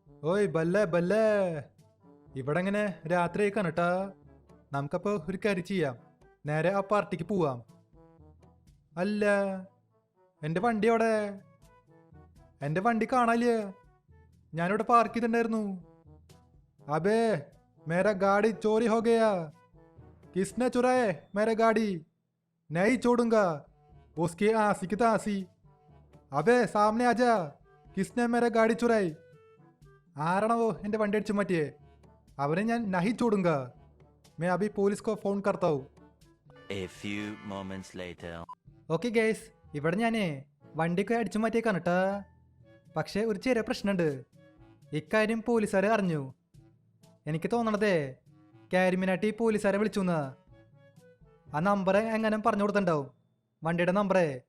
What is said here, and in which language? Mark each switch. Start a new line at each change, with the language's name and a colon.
Malayalam: ഓയ് ബല്ലേ ബല്ലേ, ഇവിടെ ഇങ്ങനെ രാത്രി ആയിക്കാണ് കേട്ടാ. നമുക്കപ്പോൾ ഒരു കാര്യം ചെയ്യാം, നേരെ ആ പാർട്ടിക്ക് പോവാം. അല്ല, എൻ്റെ വണ്ടി അവിടെ? എൻ്റെ വണ്ടി കാണാനില്ല, ഞാനിവിടെ പാർക്ക് ചെയ്തിട്ടുണ്ടായിരുന്നു.
Hindi: അബേ, मेरा गाड़ी चोरी हो गया. किसने चुराए मेरा गाड़ी? नहीं छोड़ूंगा, उसकी आंसी की तांसी. अबे सामने आजा, किसने मेरा गाड़ी चुराई?
Malayalam: ആരാണോ എൻ്റെ വണ്ടി അടിച്ചു മാറ്റിയേ? അവനെ ഞാൻ
Hindi: നഹി ചോടുങ്ക. मैं अभी पुलिस को फोन करता हूँ.
English: A few moments later.
Malayalam: Okay guys, ഇവിടെ ഞാനേ വണ്ടിയൊക്കെ അടിച്ചു മാറ്റിയേക്കാണ് കേട്ടാ. പക്ഷേ ഒരു ചെറിയ പ്രശ്നമുണ്ട്. ഇക്കാര്യം പോലീസുകാരെ അറിഞ്ഞു. എനിക്ക് തോന്നണതേ കാരിമിനാട്ടി പോലീസുകാരെ വിളിച്ചു എന്നാ. ആ നമ്പറെ എങ്ങനെ പറഞ്ഞു കൊടുത്തിട്ടുണ്ടാവും, വണ്ടിയുടെ നമ്പറേ.